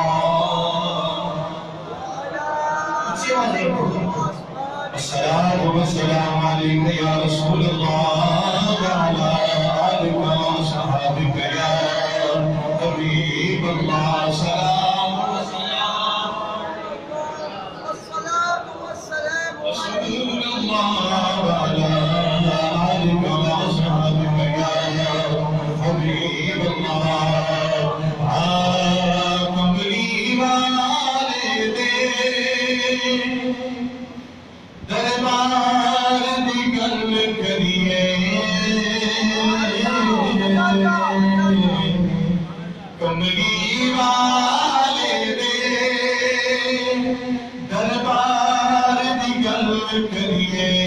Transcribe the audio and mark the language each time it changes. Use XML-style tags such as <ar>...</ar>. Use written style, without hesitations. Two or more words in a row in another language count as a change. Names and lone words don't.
<ar>الصلاه والسلام عليك يا رسول الله وعلى آلك وصحبك يا حبيب الله. سلام والصلاة والسلام رسول الله وعلى آلك وصحبك يا حبيب الله.</ar> <pa>کملی والے دے دربار دی گل کریے. کملی والے دے دربار دی گل کریے.</pa>